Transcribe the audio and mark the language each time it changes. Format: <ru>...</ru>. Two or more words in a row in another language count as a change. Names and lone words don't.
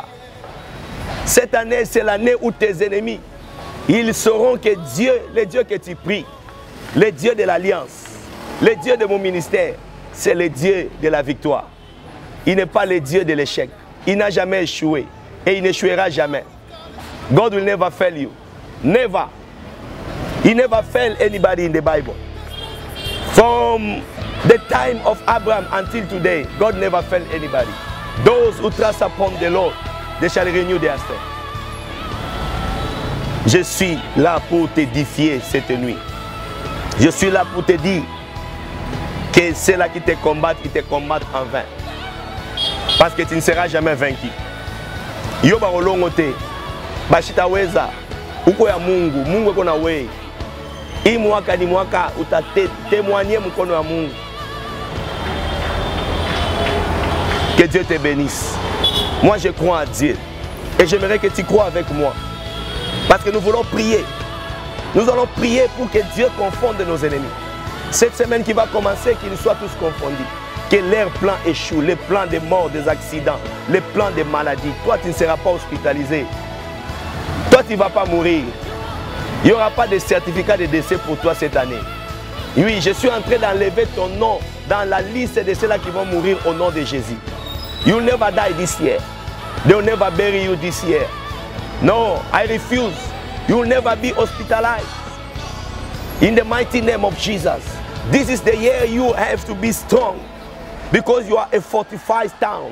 <fr>Cette année, c'est l'année où tes ennemis, ils sauront que Dieu, le Dieu que tu pries, le Dieu de l'alliance, le Dieu de mon ministère, c'est le Dieu de la victoire. Il n'est pas le Dieu de l'échec. Il n'a jamais échoué et il n'échouera jamais.</fr> <en>God will never fail you. Never. He never failed anybody in the Bible. From the time of Abraham until today, God never failed anybody. Those who trust upon the Lord, they shall renew their strength.</en> <fr>Je suis là pour t'édifier cette nuit. Je suis là pour te dire que ceux-là qui te combattent en vain. Parce que tu ne seras jamais vaincu.</fr> <sw>Yo barolongote, bashitaweza, uko ya Mungu, Mungu eko na wewe. Hii mwaka ni mwaka utatémoigner mkono wa Mungu.</sw> <fr>Que Dieu te bénisse. Moi je crois à Dieu. Et j'aimerais que tu crois avec moi. Parce que nous voulons prier. Nous allons prier pour que Dieu confonde nos ennemis. Cette semaine qui va commencer, qu'ils soient tous confondus. Que leurs plans échouent, les plans de mort, des accidents, les plans de maladies. Toi, tu ne seras pas hospitalisé. Toi, tu ne vas pas mourir. Il n'y aura pas de certificat de décès pour toi cette année. Oui, je suis en train d'enlever ton nom dans la liste de ceux-là qui vont mourir au nom de Jésus.</fr> <en>You will never die this year. They will never bury you this year. No, I refuse. You will never be hospitalized. In the mighty name of Jesus. This is the year you have to be strong. Because you are a fortified town.</en>